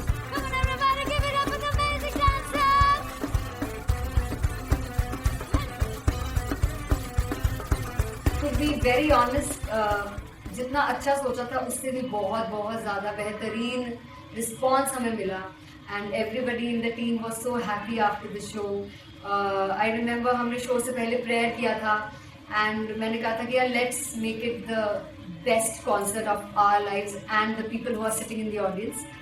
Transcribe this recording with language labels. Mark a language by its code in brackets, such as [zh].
[en] Come on everybody, give it up for the amazing dancers. To be very honest, [hi] जितना अच्छा सोचा था उससे भी बहुत बहुत ज़्यादा बेहतरीन रिस्पॉन्स हमें मिला. [en] And everybody in the team was so happy after the show. I remember [hi] हमने शो से पहले प्रेयर किया था [en] and [hi] मैंने कहा था कि यार [en] let's make it the best concert of our lives and the people who are sitting in the audience.